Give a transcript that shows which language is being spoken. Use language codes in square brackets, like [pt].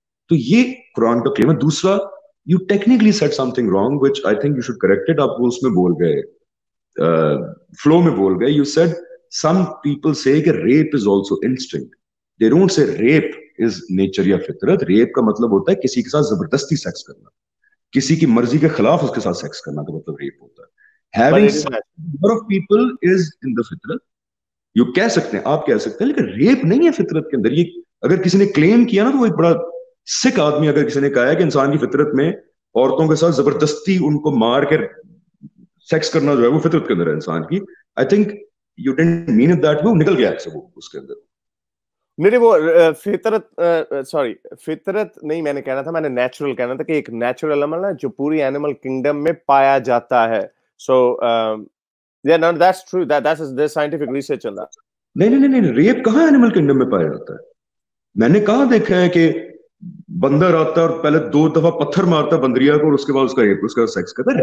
[hi] तो ये कुरान का क्लेम है. दूसरा, [en] You technically said something wrong which I think you should correct it. [hi] आप उसमें बोल गए, फ्लो में बोल गए. [en] You said some people से कि rape is also instinct. They don't say rape is nature [hi] या फितरत. रेप का मतलब होता है किसी के साथ जबरदस्ती सेक्स करना, किसी की मर्जी के खिलाफ उसके साथ सेक्स करना, तो मतलब रेप होता है. [en] Having number of people is in the फितरत. [hi] यू कह सकते हैं, आप कह सकते हैं, लेकिन रेप नहीं है फितरत के अंदर. ये अगर किसी ने क्लेम किया ना तो वो एक बड़ा सिक आदमी. अगर किसी ने कहा है कि इंसान की फितरत में औरतों के साथ जबरदस्ती उनको मार कर सेक्स करना जो है वो फितरत के अंदर है इंसान की, [en] I think you didn't mean it that way. [hi] निकल गया है वो उसके अंदर. मेरे वो फितरत, सॉरी फितरत नहीं मैंने कहना था, मैंने नेचुरल कहना था कि एक नेचुरल अमल है जो पूरी एनिमल किंगडम में पाया जाता है. [en] So yeah, no, that's true. There's scientific research on that. [hi] नहीं, रेप कहाँ एनिमल किंगडम में पाया जाता है? मैंने कहाँ देखा है कि बंदर आता है और पहले 2 दफा पत्थर मारता है बंदरिया को और उसके बाद उसका सेक्स करता है.